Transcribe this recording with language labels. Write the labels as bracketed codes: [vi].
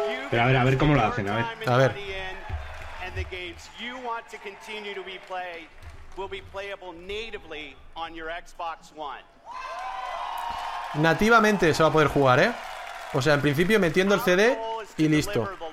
[es] Pero a ver cómo lo hacen, a ver. [en] The games you want to continue to be play will be playable natively on your Xbox One. [es] Nativamente se va a poder jugar, ¿eh? O sea, en principio metiendo el CD y listo.